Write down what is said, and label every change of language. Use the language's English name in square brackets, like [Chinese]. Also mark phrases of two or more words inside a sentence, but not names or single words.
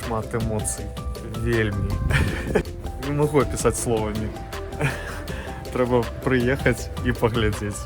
[Belarusian] шмат эмоцый. Вельмі. [Russian] Не могу описать словами. [Belarusian] Трэба прыехаць і паглядзець.